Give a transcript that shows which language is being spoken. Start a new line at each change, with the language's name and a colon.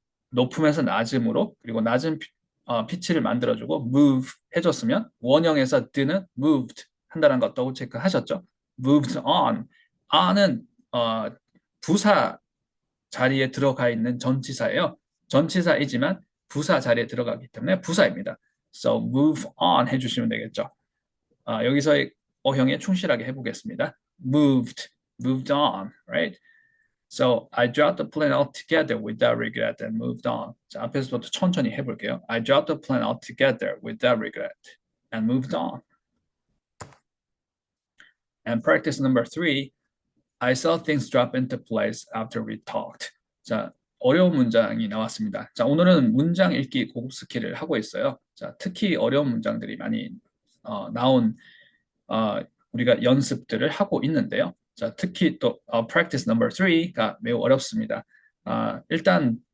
Korean: 높음에서 낮음으로 그리고 낮은 피치를 만들어주고 move 해줬으면 원형에서 드는
English: moved
Korean: 한다는 것 더블 체크 하셨죠? moved on은 부사 자리에 들어가 있는 전치사예요. 전치사이지만 부사 자리에 들어가기 때문에 부사입니다.
English: So move on
Korean: 해주시면 되겠죠. 여기서의 어형에 충실하게 해보겠습니다.
English: moved on, right? So I dropped the plan altogether without regret and moved on.
Korean: 자, 앞에서부터 천천히 해볼게요.
English: I dropped the plan altogether without regret and moved on. And practice number 3, I saw things drop into place after we talked.
Korean: 자, 어려운 문장이 나왔습니다. 자, 오늘은 문장 읽기 고급 스킬을 하고 있어요. 자, 특히 어려운 문장들이 많이 나온 우리가 연습들을 하고 있는데요. 자, 특히 또
English: practice number 3
Korean: 가 매우 어렵습니다. 일단